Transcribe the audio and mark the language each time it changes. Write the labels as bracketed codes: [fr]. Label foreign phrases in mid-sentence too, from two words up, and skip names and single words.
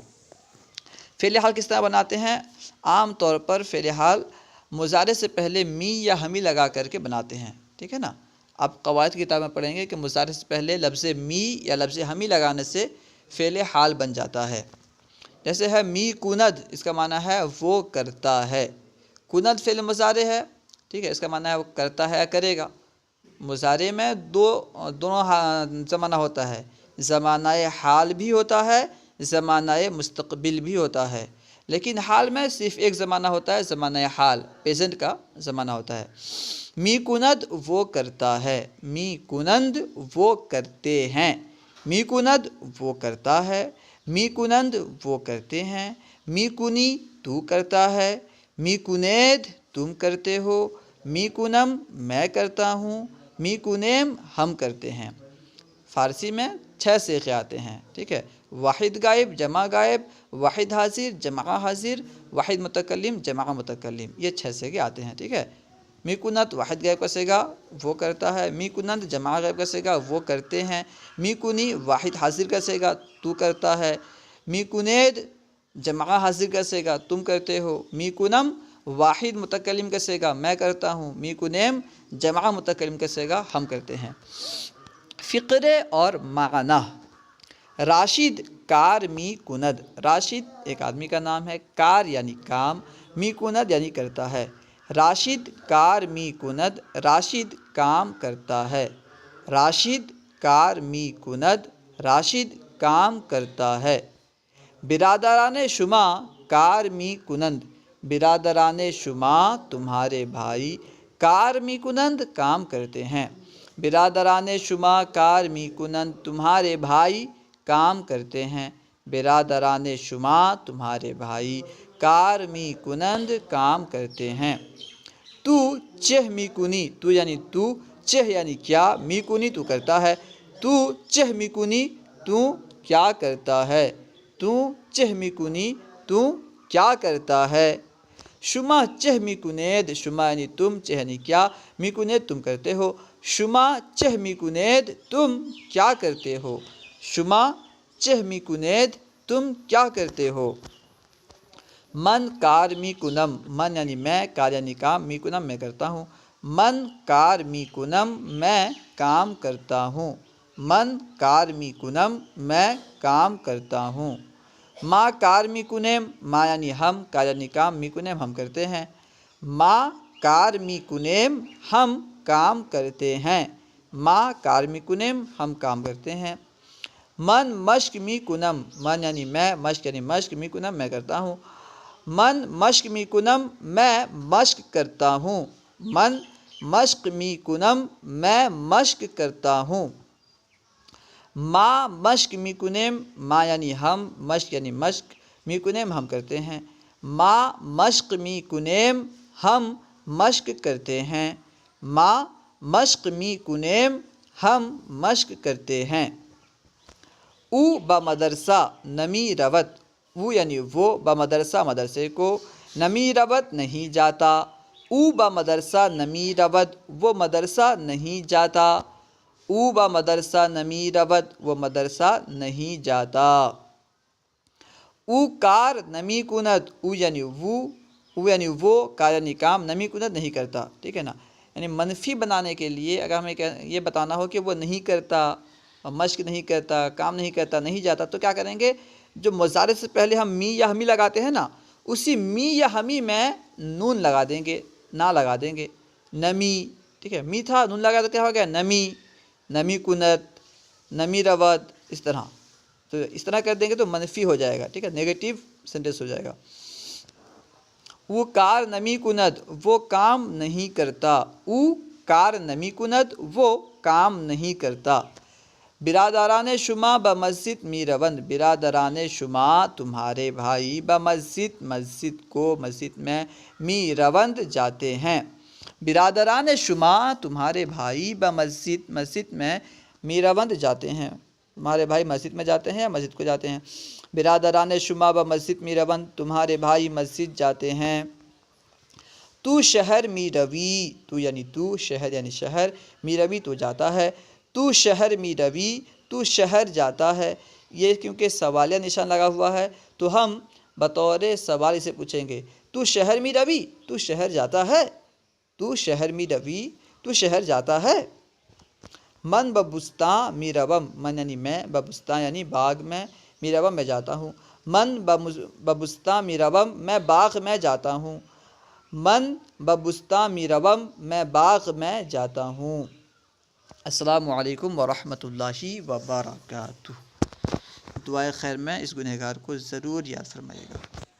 [ur] فعل حال کس طرح بناتے ہیں؟ عام طور پر فعل حال مضارع سے پہلے می یا ہمی لگا کر کے بناتے ہیں، ٹھیک ہے نا؟ آپ قواعد کی کتاب میں پڑھیں گے کہ مضارع سے پہلے لفظ می یا لفظ ہمی لگانے سے فعل حال بن جاتا ہے۔ جیسے ہے [fa] می کند، [ur] اس کا معنی ہے وہ کرتا ہے۔ کند فعل مضارع ہے، ٹھیک ہے، اس کا معنی ہے وہ کرتا ہے یا کرے گا۔ مضارع میں دونوں زمانہ ہوتا ہے، زمانہ حال بھی ہوتا ہے، زمانہ مستقبل بھی ہوتا ہے، لیکن حال میں صرف ایک زمانہ ہوتا ہے، زمانہ حال، پیزنٹ کا زمانہ ہوتا ہے۔ [fa] می کند [ur] وہ کرتا ہے، [fa] می کنند [ur] وہ کرتے ہیں، [fa] می کند [ur] وہ کرتا ہے، [fa] می کنند [ur] وہ کرتے ہیں، [fa] می کنی [ur] تو کرتا ہے، [fa] می کنید [ur] تم کرتے ہو، [fa] می کنم [ur] میں کرتا ہوں، [fa] می کنیم [ur] ہم کرتے ہیں۔ فارسی میں 6 صیغے آتے ہیں، ٹھیک ہے، واحد غائب، جمع غائب، واحد حاضر، جمع حاضر، واحد متکلم، جمع متکلم، یہ 6 صیغے آتے ہیں، ٹھیک ہے۔ [fa] می کنت [ur] واحد غائب کا صیغہ وہ کرتا ہے، [fa] می کنند [ur] جمع غائب کا صیغہ وہ کرتے ہیں، [fa] می کنی [ur] واحد حاضر کا صیغہ تو کرتا ہے، [fa] می کنید [ur] جمع حاضر کا صیغہ تم کرتے ہو، [fa] می کنم [ur] واحد متکلم کا صیغہ میں کرتا ہوں، [fa] می کنیم [ur] جمع متکلم کا صیغہ ہم کرتے ہیں۔ فقرے اور معنی۔ [fa] راشد کار می کند، [ur] راشد ایک آدمی کا نام ہے، کار یعنی کام، [fa] می کند [ur] یعنی کرتا ہے۔ [fa] راشد کار می کند، [ur] راشد کام کرتا ہے۔ [fa] راشد کار می کند، [ur] راشد کام کرتا ہے۔ [fa] برادران شما کار می کنند، برادران شما [ur] تمہارے بھائی [fa] کار می کنند [ur] کام کرتے ہیں۔ [fa] برادران شما کار می کنند [ur] تمہارے بھائی کام کرتے ہیں۔ [fa] برادران شما [ur] تمہارے بھائی [fa] کار می کنند [ur] کام کرتے ہیں۔ [fa] تو چہ می کنی، تو یعنی تو، چہ یعنی کیا، می کنی [ur] تو کرتا ہے، [fa] تو چہ می کنی [ur] تو کیا کرتا ہے، [fa] تو چہ می کنی [ur] تو کیا کرتا ہے۔ [fa] شما چہ می کنید، شما یعنی تم، چہ یعنی کیا، می کنید [ur] تم کرتے ہو، [fa] شما چہ می کنید [ur] تم کیا کرتے ہو، [fa] شما چہ می کنید [ur] تم کیا کرتے ہو۔ [fa] من کار می کنم، من یعنی میں، کار یعنی کام، می کنم [ur] میں کرتا ہوں، [fa] من کار می کنم [ur] میں کام کرتا ہوں، [fa] من کار می کنم [ur] میں کام کرتا ہوں۔ [fa] ما کار می کنیم، ما یعنی ہم، کار یعنی کام، می کنیم [ur] ہم کرتے ہیں، [fa] ما کار می کنیم [ur] ہم کام کرتے ہیں، [fa] ما کار می کنیم [ur] ہم کام کرتے ہیں۔ [fa] من مشق می کنم، من یعنی میں، مشق یعنی مشق، می کنم [ur] میں کرتا ہوں، [fa] من مشق می کنم [ur] میں مشق کرتا ہوں، [fa] من مشق می کنم [ur] میں مشق کرتا ہوں۔ [fa] ما مشق می کنیم، ما یعنی ہم، مشق یعنی مشق، می کنیم [ur] ہم کرتے ہیں، [fa] ما مشق می کنیم [ur] ہم مشق کرتے ہیں، [fa] ما مشق می کنیم [ur] ہم مشق کرتے ہیں۔ [fa] او بمدرسہ نمی روت، او یعنی وہ، بمدرسہ [ur] مدرسے کو، [fa] نمی روت [ur] نہیں جاتا، [fa] او بمدرسہ نمی روت [ur] وہ مدرسہ نہیں جاتا، [fa] او با مدرسہ نمی رود، [ur] وہ مدرسہ نہیں جاتا۔ [fa] او کار نمی کند، [ur] او یعنی وہ، کار یعنی کام، [fa] نمی کند [ur] نہیں کرتا، ٹھیک ہے نا۔ یعنی منفی بنانے کے لیے اگر ہمیں یہ بتانا ہو کہ وہ نہیں کرتا، مشق نہیں کرتا، کام نہیں کرتا، نہیں جاتا، تو کیا کریں گے؟ جو مضارع سے پہلے ہم می یا ہمی لگاتے ہیں نا، اسی می یا ہمی میں نون لگا دیں گے، نہ لگا دیں گے، نمی، ٹھیک ہے، می تھا نون لگا تو کیا ہو گیا؟ [fa] نمی، نمی کنت، نمی رود، [ur] اس طرح۔ تو اس طرح کر دیں گے تو منفی ہو جائے گا، ٹھیک ہے، [en] negative sentence [ur] ہو جائے گا۔ [fa] وہ کار نمی کند، [ur] وہ کام نہیں کرتا، [fa] او کار نمی کند، [ur] وہ کام نہیں کرتا۔ [fa] برادران شما بمسجد می روند، برادران شما [ur] تمہارے بھائی، [fa] بمسجد [ur] مسجد میں، [fa] می روند [ur] جاتے ہیں۔ [fa] برادران شما [ur] تمہارے بھائی، بمسجد مسجد میں، [fa] می روند [ur] جاتے ہیں، تمہارے بھائی مسجد میں جاتے ہیں یا مسجد کو جاتے ہیں۔ [fa] برادران شما بمسجد می روند، [ur] تمہارے بھائی مسجد جاتے ہیں۔ [fa] تو شہر می روی، تو یعنی تو، شہر یعنی شہر، می روی [ur] تو جاتا ہے۔ [fa] تو شہر می روی، [ur] تو شہر جاتا ہے۔ یہ کیونکہ سوالیہ نشان لگا ہوا ہے تو ہم بطور سوال اسے پوچھیں گے، [fa] تو شہر می روی، [ur] تو شہر جاتا ہے، [fa] تو شہر می روی، [ur] تو شہر جاتا ہے۔ [fa] من ببستاں می روم، من یعنی میں، ببستاں یعنی [ur] باغ میں، [fa] می روم [ur] میں جاتا ہوں۔ [fa] من ببستاں می روم، [ur] میں باغ میں جاتا ہوں۔ [fa] من ببستاں می روم، [ur] میں باغ میں جاتا ہوں۔ [ar] السلام علیکم ورحمۃ اللہ وبرکاتہ۔ [ur] دعائے خیر میں اس گنہگار کو ضرور یاد فرمائیے گا۔